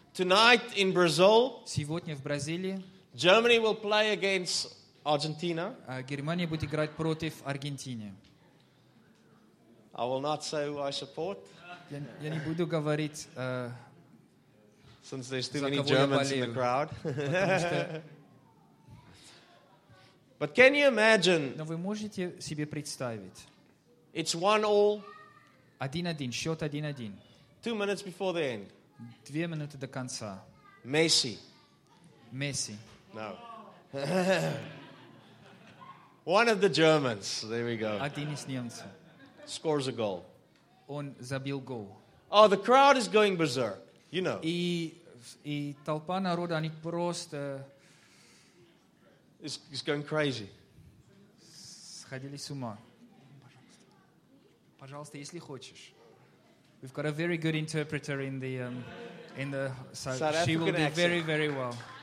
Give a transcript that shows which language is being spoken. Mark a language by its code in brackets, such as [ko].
[en] Tonight in Brazil. [ru] Сегодня в Бразилии. [en] Germany will play against Argentina. [ru] Германия будет играть против Аргентины. [en] I will not say who I support. [ru] Я не буду говорить, [en] since there's too many Germans in the crowd. But can you imagine? [ru] Но вы можете себе представить? [en] It's 1-1. [ru] 1-1. Счет 1-1. [en] 2 minutes before the end. [ru] 2 минуты до конца. [en] Messi. [ru] Messi. [en] No. One of the Germans. There we go. [ru] Один из немцев. [en] Scores a goal. [ru] Он забил гол. [en] Oh, the crowd is going berserk. You know. [ru] И толпа народа, они просто... [en] It's going crazy. [ru] Сходили с ума. Пожалуйста, если хочешь. [en] We've got a very good interpreter in the South African accent. She will do very, very well.